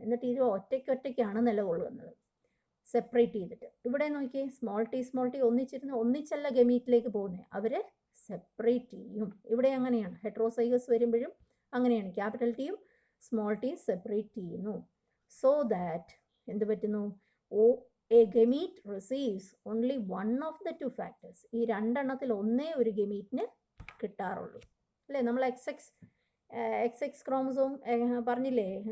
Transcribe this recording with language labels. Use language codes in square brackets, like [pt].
[ml] എന്നിട്ട് ഇത് ഒറ്റയ്ക്കൊറ്റയ്ക്കാണ് നിലകൊള്ളുന്നത്, സെപ്പറേറ്റ് ചെയ്തിട്ട്. ഇവിടെ നോക്കിയേ, സ്മോൾ ടി ഒന്നിച്ചല്ല ഗമീറ്റിലേക്ക് പോകുന്നത്, അവർ സെപ്പറേറ്റ് ചെയ്യും. ഇവിടെ അങ്ങനെയാണ്. ഹെട്രോസൈഗസ് വരുമ്പോഴും അങ്ങനെയാണ്. ക്യാപിറ്റൽ ടിയും സ്മോൾ ടിയും സെപ്പറേറ്റ് ചെയ്യുന്നു. [en] So that [ml] എന്ത് പറ്റുന്നു? [en] A gamete receives only one of the two factors. [ml] ഈ രണ്ടെണ്ണത്തിൽ ഒന്നേ ഒരു ഗമീറ്റിന് കിട്ടാറുള്ളൂ, അല്ലേ? നമ്മൾ XX ക്രോമസോം പറഞ്ഞില്ലേ?